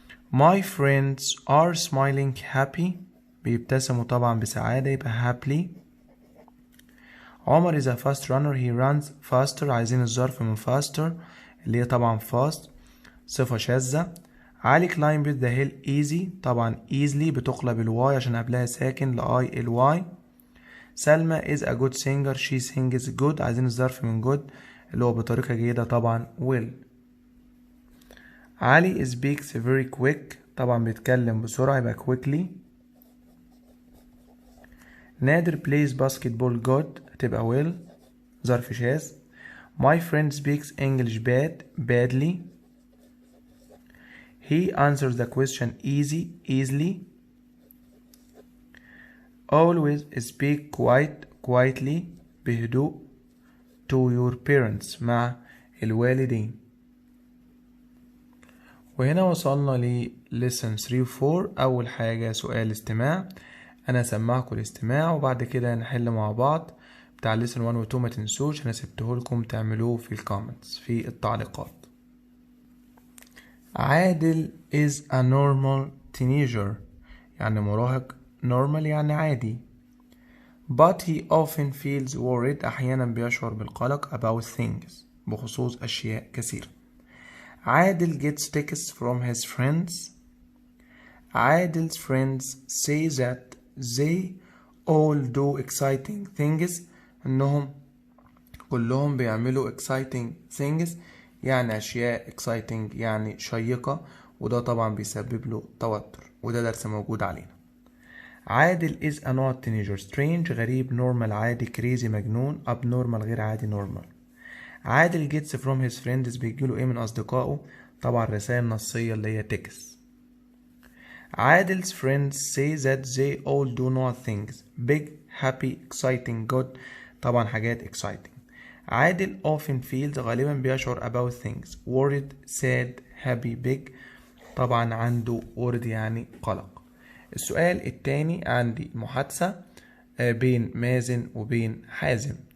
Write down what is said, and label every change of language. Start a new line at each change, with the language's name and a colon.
English: My friends are smiling happy،
Arabic: بيبتسموا طبعا بسعادة يبقى
English: happily.
Arabic: عمر
English: is a fast runner he runs faster،
Arabic: عايزين الظرف من faster اللي هي طبعا fast صفة شاذة. علي
English: climb the hill easy،
Arabic: طبعا easily بتقلب الواي عشان قبلها ساكن لآي الواي. سلمى
English: is a good singer she sings good،
Arabic: عايزين الظرف من good اللي هو بطريقة جيدة طبعا will. علي
English: speaks very quick،
Arabic: طبعا بيتكلم بسرعة يبقى quickly.
English: Nader plays basketball good هتبقى well،
Arabic: ظرف شاذ.
English: My friend speaks English badly. He answers the question easily. Always speak quietly بهدوء to your parents
Arabic: مع الوالدين. وهنا وصلنا ل lesson 3 و 4. أول حاجة سؤال استماع، أنا سمعكم الاستماع وبعد كده نحل مع بعض. بتاع lesson 1 و 2 ما تنسوش، أنا سبته لكم تعملوه في الكومنتس في التعليقات.
English: Adel is a normal teenager،
Arabic: يعني مراهق. normal يعني عادي.
English: but he often feels worried،
Arabic: أحيانا بيشعر بالقلق
English: about things،
Arabic: بخصوص أشياء كثيرة.
English: Adel gets texts from his friends.
Arabic: عادل's
English: friends say that they all do exciting things،
Arabic: إنهم كلهم بيعملوا exciting things، يعني أشياء exciting يعني شيقة، وده طبعا بيسبب له توتر، وده درس موجود علينا.
English: Adel is a not teenager. strange غريب. normal عادي. crazy مجنون.
Arabic: abnormal غير عادي.
English: normal.
Arabic: عادل
English: gets from his friends
Arabic: بيجيله ايه من أصدقائه؟ طبعا رسائل نصية اللي هي text.
English: عادل's friends say that they all do not things big happy exciting good،
Arabic: طبعا حاجات
English: exciting. عادل often feels
Arabic: غالبا بيشعر
English: about things worried sad happy big، طبعا عنده worried
Arabic: يعني قلق. السؤال التاني عندي محادثة بين مازن وبين حازم.